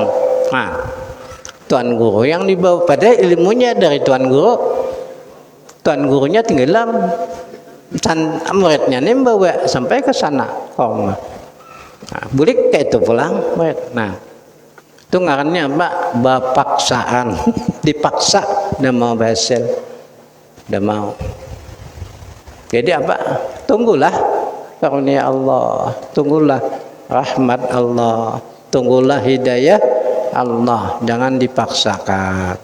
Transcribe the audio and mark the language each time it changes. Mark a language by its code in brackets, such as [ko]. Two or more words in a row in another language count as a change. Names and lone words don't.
[id] Nah, tuan guru yang dibawa pada ilmunya dari tuan guru. Tuan gurunya tinggalam. Muridnya ini membawa sampai ke sana. [bjn] Oh, nah, bulik kayak itu pulang. Nah, itu ngarannya apa? Bapaksaan. [id] Dipaksa dan mau berhasil. Udah mau. Jadi apa? Tunggulah karunia Allah, tunggulah rahmat Allah, tunggulah hidayah Allah. Jangan dipaksakan.